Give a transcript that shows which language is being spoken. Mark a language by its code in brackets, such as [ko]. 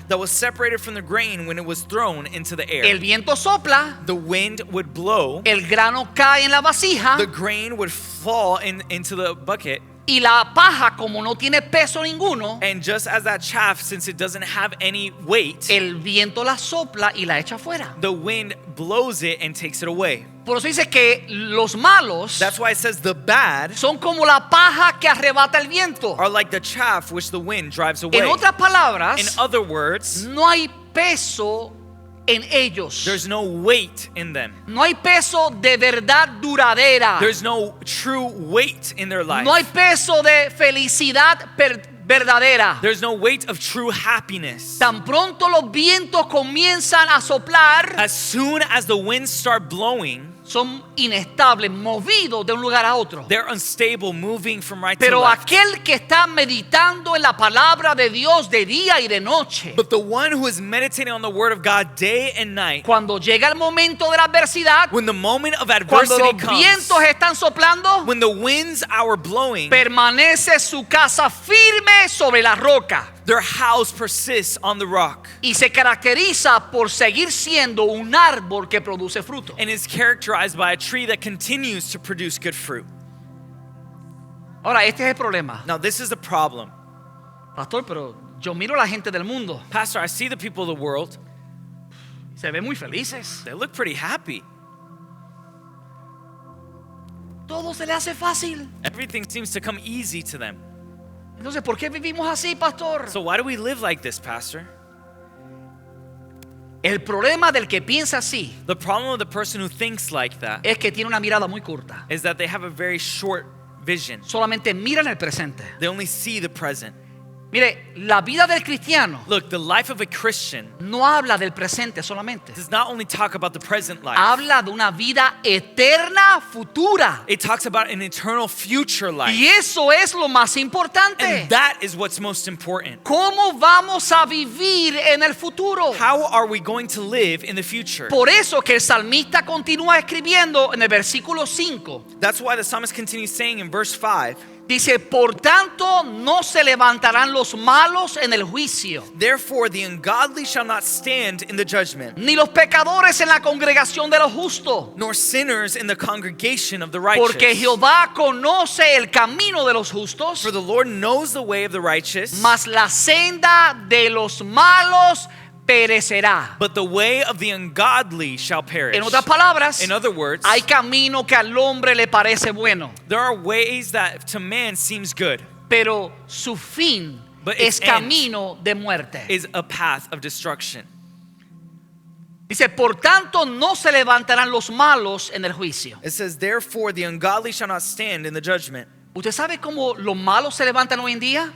[en] that was separated from the grain when it was thrown into the air. [es] El viento sopla, [en] The wind would blow, [es] el grano cae en la vasija [en] the grain would fall into the bucket, [es] y la paja, como no tiene peso ninguno, [en] and just as that chaff, since it doesn't have any weight, [es] el viento la sopla y la echa afuera. [en] the wind blows it and takes it away. [es] Por eso dice que los malos [en] That's why it says the bad [es] son como la paja que arrebata el viento. [en] are like the chaff which the wind drives [es] En [en] away. [es] otras palabras, [en] In other words, [es] no hay peso en ellos. [en] there's no weight in them. [es] No hay peso de verdad duradera. [en] There's no true weight in their life. [es] No hay peso de felicidad verdadera. [en] There's no weight of true happiness. [es] Tan pronto los vientos comienzan a soplar, [en] As soon as the winds start blowing, [es] son inestables, movidos de un lugar a otro. [en] they're unstable, moving from right to [es] Pero [en] left. [es] aquel que está meditando en la palabra de Dios de día y de noche, [en] But the one who is meditating on the word of God day and night, [es] cuando llega el momento de la adversidad, [en] when the moment of [es] cuando [en] adversity [es] los [en] comes, [es] vientos están soplando, [en] when the winds are blowing, [es] permanece su casa firme sobre la roca [en] their house persists on the rock [es] y se caracteriza por seguir siendo un árbol que produce fruto. [en] and is characterized by a tree that continues to produce good fruit. [es] Ahora, este es el problema. [en] Now, this is the problem. [es] Pastor, pero yo miro a la gente del mundo, [en] Pastor, I see the people of the world, [es] se ven muy felices. [en] they look pretty happy. [es] Todo se le hace fácil. [en] Everything seems to come easy to them. [es] Entonces, ¿por qué vivimos así, pastor? [en] So why do we live like this, Pastor? [es] El problema del que piensa así [en] The problem of the person who thinks like that [es] es que tiene una mirada muy corta. [en] is that they have a very short vision. [es] Solamente miran el presente. [en] They only see the present. [es] Mire, la vida del cristiano [en] Look, the life of a Christian [es] no habla del presente solamente. [en] does not only talk about the present life. [es] Habla de una vida eterna futura. [en] It talks about an eternal future life. [es] Y eso es lo más importante. [en] And that is what's most important. [es] ¿Cómo vamos a vivir en el futuro? [en] How are we going to live in the future? [es] Por eso que el salmista continúa escribiendo en el versículo 5. [en] That's why the psalmist continues saying in verse 5, [es] Dice, por tanto no se levantarán los malos en el juicio, [en] therefore the ungodly shall not stand in the judgment, [es] ni los pecadores en la congregación de los justos. [en] nor sinners in the congregation of the [es] Porque [en] righteous. [es] Jehová conoce el camino de los justos, [en] For the Lord knows the way of the righteous, [es] mas la senda de los malos perecerá. [en] but the way of the ungodly shall perish. [es] En otras palabras, [en] In other words, [es] hay camino que al hombre le parece bueno, [en] there are ways that to man seems good, [es] pero su fin [en] But [es] es [en] its end [es] camino de muerte. [en] is a path of destruction. [es] Dice, por tanto no se levantarán los malos en el juicio. [en] It says, therefore the ungodly shall not stand in the judgment. [es] ¿Usted sabe cómo los malos se levantan hoy en día?